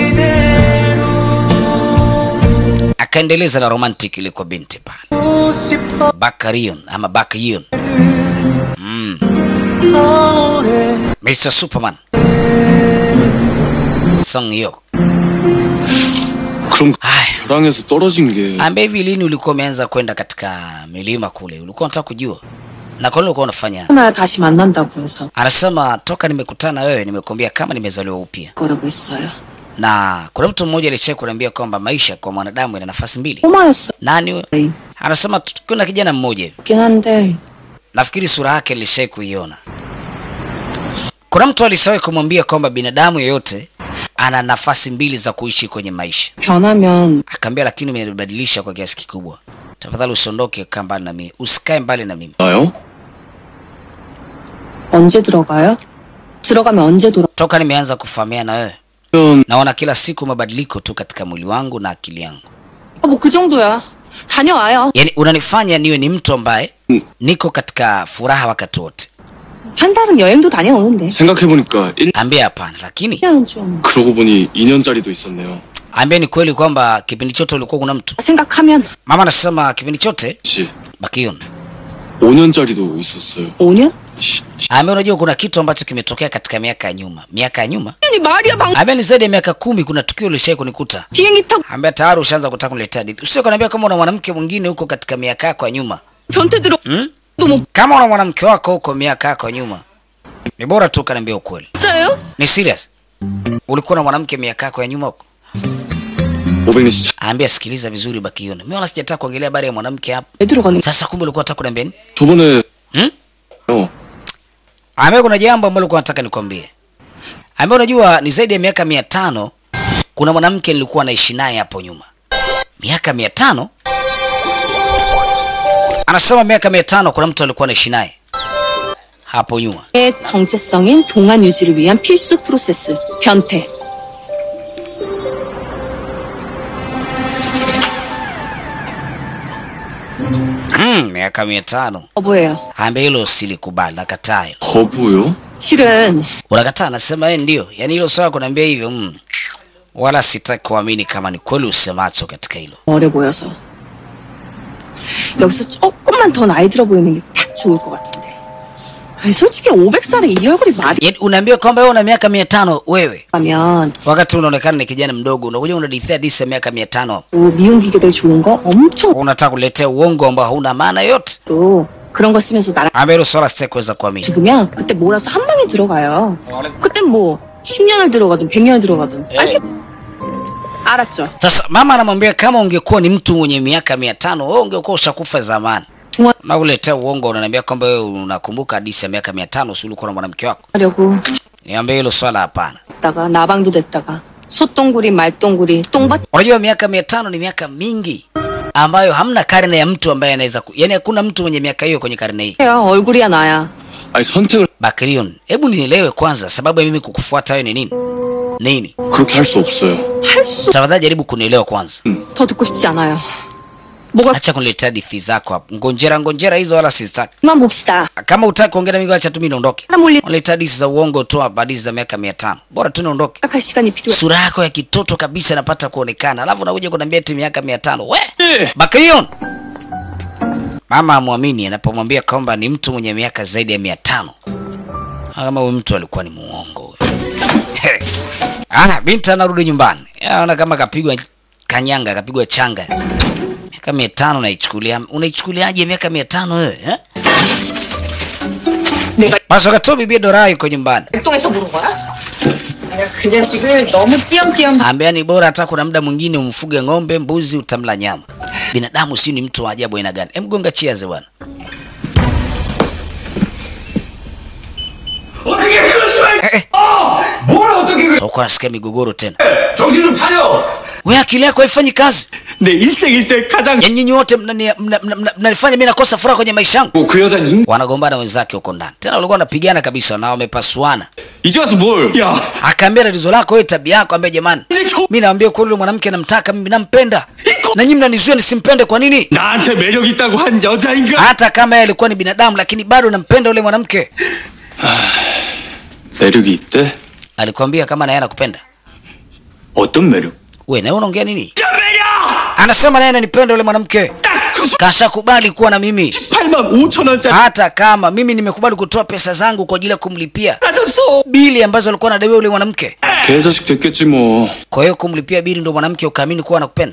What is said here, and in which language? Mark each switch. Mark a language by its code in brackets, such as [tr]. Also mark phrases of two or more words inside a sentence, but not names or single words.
[sw] Akaendeleza na romantic ile kwa binti pale. Bakarion ama Bakion. Mr. Superman. Songyok. [ko] 그럼 벼랑에서 떨어진 게 [sw] Ambe hivi lini ulikuwa umeanza kwenda katika milima kule? Ulikuwa unataka kujua? Na kwa nini ulikuwa unafanya? [ko] 나 다시 만난다고 해서 [sw] Anasema toka nimekutana na wewe nimekuambia kama nimezaliwa upya. [ko] 거라고 했어요. [sw] Na kuna mtu mmoja alishaye kuniambia kwamba maisha kwa mwanadamu ina nafasi mbili. [ko] 꼬마였어요. [sw] Nani wewe? Anasema kuna kijana mmoja hivi. [ko] 긴 한데 [sw] Nafikiri sura yake nilishaye kuiona. Kuna mtu alishawahi kumwambia kwamba binadamu yeyote ana nafasi mbili za kuishi kwenye maisha. [ko] 변하면 [sw] Akaambia lakini umebadilisha kwa kiasi kikubwa. Tafadhali usiondoke kaa mbali na mimi. Usikae mbali na mimi. [ko] 나요? 언제 들어가요? 들어가면 언제 돌아? [sw] Toka nimeanza kufahamiana na wewe, [ko] 면 [sw] naona kila siku mabadiliko tu katika mwili wangu na akili yangu. [ko] 뭐 그 정도야. 다녀와요. [sw] Yaani unanifanya niwe ni mtu ambaye niko katika furaha wakati wote. [ko] 한 달은 여행도 다녀오는데. 생각해보니까 [sw] Ambia hapana, lakini [ko] 1년은 좀 그러고 보니 2년짜리도 있었네요. [sw] ambia ni kweli kwamba kipindi chote ulikuwa kuna mtu. [ko] 생각하면 [sw] Mama anasema kipindi chote [ko] 씨, Bakion. 5년짜리도 있었어요. 5년? [sw] Ambia unajua kuna kitu ambacho kimetokea katika miaka ya nyuma. Miaka ya nyuma? [ko] 아니 말이야 방 [sw] Ambia ni zaidi ya miaka 10 kuna tukio lishaye kunikuta. [ko] 비행기 타고 [sw] Ambia tayari ushaanza kutaka kuniletea hadithi. Usije kuniambia kama una mwanamke mwingine huko katika miaka yako ya nyuma. [ko] 변태 들어. 너 뭐 [sw] Kama una mwanamke wako huko miaka yako ya nyuma, ni bora tu kaniambia ukweli. [ko] 진짜예요? [sw] Ni serious? Ulikuwa na mwanamke miaka yako ya nyuma huko? [ko] 500년 씨, [sw] Ambia sikiliza vizuri Bakiona. Mimi wala sijataka kuongelea habari ya mwanamke hapa. [ko] 왜 들어가는? [sw] Sasa kumbe ulikuwa unataka kuniambia nini? [ko] 저번에 [sw] Ambia kuna jambo ambalo ulikuwa unataka nikwambie. Ambia unajua ni zaidi ya miaka 500 kuna mwanamke nilikuwa naishi naye hapo nyuma. Miaka 500? Anasema miaka 500 kuna mtu alikuwa naishi naye hapo nyuma. [ko] 정체성인 동안 유지를 위한 필수 프로세스, 변태. [sw] Miaka 500. [ko] 거부해요. [sw] Ambe hilo silikubali, nakataa hilo. [ko] 거부요? 실은 [sw] Unakataa? Nasema ndio. Yaani hilo swala kuniambia hivyo, wala sitaki kuamini kama ni kweli usemacho katika hilo. [ko] 어려 보여서 여기서 조금만 더 나이 들어 보이는 게 딱 좋을 것 같은데. 아니 솔직히 500살에 이 얼굴이 말이 [sw] Yaani unaambia kwamba wewe una miaka 500 wewe. [ko] 라면 [sw] Wakati unaonekana ni kijana mdogo, unakuja unadithia disi ya miaka 500. [ko] 미용 기계들 좋은 거 엄청 [sw] Unataka kuletea uongo ambao hauna maana yote. [ko] 또 그런 거 쓰면서 나랑 [sw] Ambe hilo swala sitaki kuweza kuamini. [ko] 죽으면 그때 몰아서 한 방에 들어가요. 그땐 뭐 10년을 들어가든 100년을 들어가든. 알았죠? [sw] Sasa mama anamwambia kama ungekuwa ni mtu mwenye miaka 500, wewe ungekuwa ushakufa zamani. [ko] 동안 [sw] Na uletea uongo, unaniambia kwamba wewe unakumbuka hadithi ya miaka 500 si ulikuwa na mwanamke wako. [ko] 하려고 [sw] Niambie hilo swala hapana. [ko] 했다가 나방도 됐다가 소똥구리 말똥구리 똥밭 [sw] Unajua miaka 500 ni miaka mingi ambayo hamna karne ya mtu ambaye anaweza yaani hakuna mtu mwenye miaka hiyo kwenye karne hii. [ko] 해요. 얼굴이야 나야. 아니 선택을 [sw] Bakrion, hebu nielewe kwanza sababu ya mimi kukufuata wewe ni nini? Nini? [ko] 그렇게 할 수 없어요. 할 수 [sw] Tafadhali jaribu kunielewa kwanza. [ko] 더 듣고 싶지 않아요. 뭐가 [sw] Acha kuniletea hadithi zako hapo. Ngonjera hizo wala sizitaki. [ko] 그만 봅시다. [sw] Kama utaki kuongea na mimi acha tu mimi niondoke. [ko] 사람 올리 [sw] Unaleta hadithi za uongo tu hapa, hadithi za miaka 500. Bora tu niondoke. [ko] 할 시간이 필요해. [sw] Sura yako ya kitoto kabisa inapata kuonekana. Alafu unakuja kuniambia eti miaka 500. We! [ko] 예. [sw] Bakrion. Mama amwamini anapomwambia kwamba ni mtu mwenye miaka zaidi ya 500. Kama huyu mtu alikuwa ni muongo huyo. Binti anarudi nyumbani. Anaona kama kapigwa kanyanga, kapigwa changa. Miaka 500 unaichukuliaje miaka 500 wewe? [ko] 내가 [sw] Basi wakati bibi Dora yuko nyumbani. [ko] 백동에서 부른 거야? 내가 그 자식을 너무 띄엄띄엄 [sw] Ambia ni bora hata kuna muda mwingine umfuge ng'ombe, mbuzi utamla nyama. Binadamu si ni mtu wa ajabu aina gani? Mgonga cheers bwana. [ko] 어떻게 그럴 수가 있어? 뭘 어떻게 그... [sw] Soko nasikia migogoro tena. [ko] 정신 좀 차려. [sw] Wewe akili yako haifanyi kazi. [ko] 내 일생일 때 가장 [sw] Yaani nyinyi wote mnanifanya mimi nakosa furaha kwenye maisha yangu. [ko] 그 여자는 [sw] Wanagombana wenzake huko ndani. Tena walikuwa wanapigana kabisa na wamepasuana. [ko] 이제 와서 뭘? 야 [sw] Akaambia tatizo lako wewe, tabia yako. Ambia jamani, [ko] 이제 겨... [sw] mimi naambia kwa yule mwanamke namtaka, mimi nampenda. Na nyinyi mnanizuia nisimpende kwa nini? [ko] 나한테 매력 있다고 한 여자인가? [sw] Hata kama yeye alikuwa ni binadamu lakini bado nampenda yule mwanamke. [ko] 매력이 있대? [sw] Alikwambia kama na yeye anakupenda? [ko] 어떤 매력? [sw] Wewe na unaongea nini? [ko] 야 매력! [sw] Anasema naye ananipenda yule mwanamke. [ko] 딱그 [sw] Kashakubali kuwa na mimi. [ko] 85,000원짜리 [sw] Hata kama mimi nimekubali kutoa pesa zangu kwa ajili ya kumlipia [ko] 빠졌어. [sw] bili ambazo alikuwa anadaiwa yule mwanamke. [ko] 개자식 됐겠지 뭐. [sw] Kwa hiyo kumlipia bili ndio mwanamke ukaamini kuwa anakupenda?